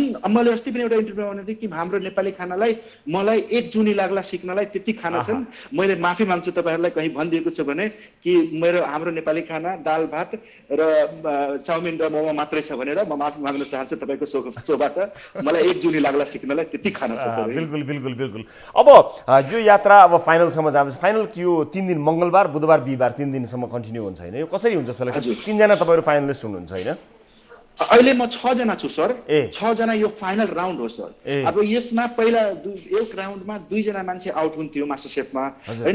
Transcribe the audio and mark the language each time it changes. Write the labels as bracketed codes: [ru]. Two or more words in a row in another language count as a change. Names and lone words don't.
[ne] मैले अस्ति पनि एउटा इन्टरभ्यूमा भनेको थिएँ कि हाम्रो नेपाली खानालाई मलाई 1 जुनी लाग्ला सिक्नलाई त्यति खाना छन्। मैले माफी माग्छु तपाईँहरूलाई कहीँ भनिदिएको छु भने कि हाम्रो नेपाली खाना दाल भात र चाउमिन र मोमो मात्रै छ भनेर म माफी माग्न चाहन्छु तपाईँको सोबाट। मलाई 1 जुनी लाग्ला सिक्नलाई त्यति खाना छ सर। बिल्कुल बिल्कुल बिल्कुल। अब यो यात्रा अब फाइनलसम्म जान्छ। फाइनल यो 3 दिन मंगलबार, बुधबार, बिहिबार 3 दिनसम्म कन्टिन्यू हुन्छ हैन? यो कसरी हुन्छ सेलेक्सन? 3 जना तपाईहरु फाइनलिस्ट हुनुहुन्छ हैन? अहिले म 6 जना छु सर। 6 जना यो [en] final round [ne] हो सर। अब यसमा पहिला एक राउन्डमा 2 जना मान्छे आउट हुन्थ्यो मास्टर शेफमा हैन।